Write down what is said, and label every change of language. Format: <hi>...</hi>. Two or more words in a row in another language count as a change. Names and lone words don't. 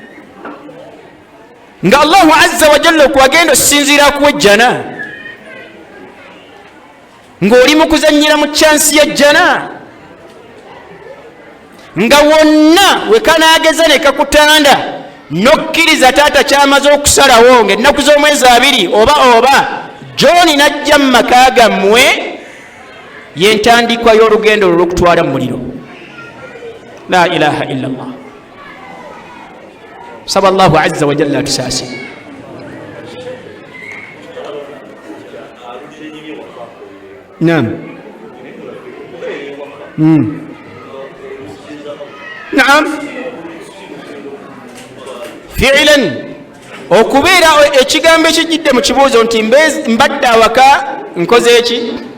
<lg>Nga</lg> <ar>الله عز وجل</ar> <lg>okuwagenda osinziira kuwejjana, ng'oli mu kuzannyira mu kyansi ya jjana, nga wonna wekanaageza ne kakutanda nokkiriza taata kyamaze okusalawo ng'ennaku z'omwezi 2 oba John najja mu maka gammwe, yentandikwa y'olugendo olw'okutwala mu muliro.</lg> <ar>لا إله إلا الله.</ar> <lg>Saba</lg> <ar>الله عز وجل</ar> <lg>atusaase. Naam. Naam. Fi'lan okubeera ekigambo ekijjidde mu kibuuzo nti mbadde awaka nkoze eki,</lg>